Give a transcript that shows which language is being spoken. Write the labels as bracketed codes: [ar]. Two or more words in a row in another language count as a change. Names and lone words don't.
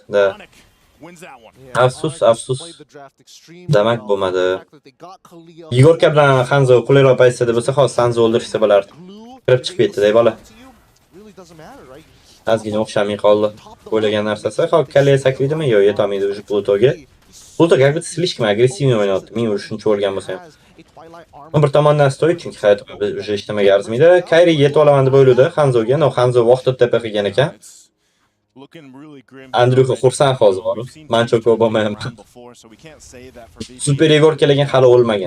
[uz] Da. Afsus. Damak bo'lmadi. Yigorka bilan Hanzo qulayroq pozitsiyada bo'lsa, hozir Sanzi o'ldirishsa bo'lardi. Kirib chiqib ketdi-da bola. Ozgina o'xshamay qoldi. O'ylagan narsasi, hozir kaleye saklaydimi? Yo'q, yetolmaydi o'sha Plutoga. [ru] Pluto как будто слишком агрессивно o'ynayapti. [uz] Men shuncha o'lgan bo'lsam. Bir tomondan stoy, chunki hayot уже ishlamaga arzimaydi. Kayri yetib olaman deb o'yladi Hanzoga. No, Hanzo vaqtida tepa qilgan ekan. Andryuxa xursand hozir. Mancho ko'p bo'lmayapti. Super Igor kelgan hali o'lmagan.